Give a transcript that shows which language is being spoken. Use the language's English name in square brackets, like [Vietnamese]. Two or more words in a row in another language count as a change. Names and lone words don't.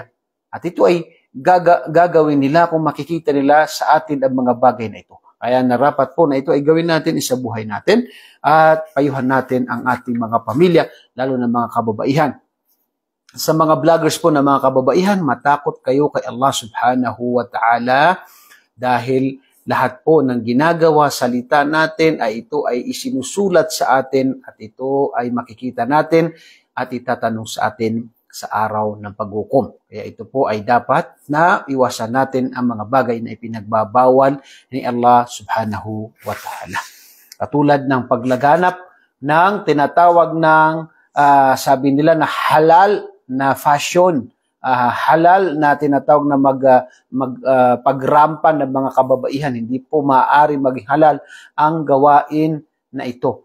[Filipino] At ito ay gagawin nila kung makikita nila sa atin ang mga bagay na ito. Kaya narapat po na ito ay gawin natin sa buhay natin at payuhan natin ang ating mga pamilya, lalo na mga kababaihan. Sa mga vloggers po na mga kababaihan, matakot kayo kay Allah [Arabic] سبحانه وتعالى [Filipino] dahil lahat po ng ginagawa, salita natin ay ito ay isinusulat sa atin at ito ay makikita natin at itatanong sa atin sa araw ng paghukom. Kaya ito po ay dapat na iwasan natin ang mga bagay na ipinagbabawal ni Allah [Arabic] سبحانه وتعالى. [Filipino] Katulad ng paglaganap ng tinatawag ng sabi nila na halal na fashion, halal na tinatawag na pagrampan ng mga kababaihan. Hindi po maaari maging halal ang gawain na ito.